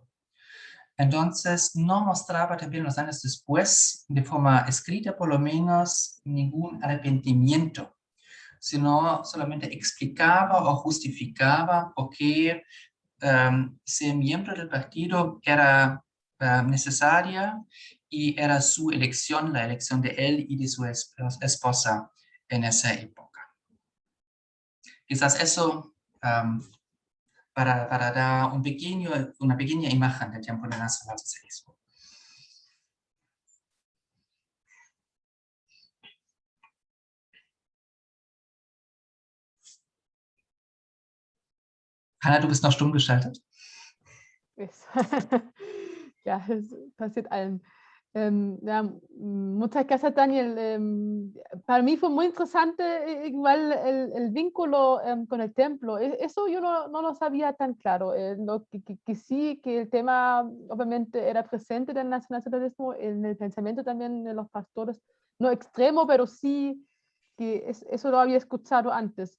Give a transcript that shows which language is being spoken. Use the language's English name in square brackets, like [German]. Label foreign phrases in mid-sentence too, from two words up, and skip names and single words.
[Spanish] Entonces no mostraba también los años después, de forma escrita por lo menos, ningún arrepentimiento, sino solamente explicaba o justificaba por qué ser miembro del partido era necesaria, y era su elección, la elección de él y de su esposa en esa época. Quizás eso para dar una pequeña imagen del tiempo del nacionalsocialismo. [German] Hanna, du bist noch stumm geschaltet. Ja, es passiert allen. Ja, [Spanish] muchas gracias, Daniel. Para mí fue muy interesante igual el vínculo con el templo. Eso yo no lo sabía tan claro. Lo que sí, que el tema obviamente era presente del nacionalsocialismo en el pensamiento también de los pastores, no extremo, pero sí que eso lo había escuchado antes.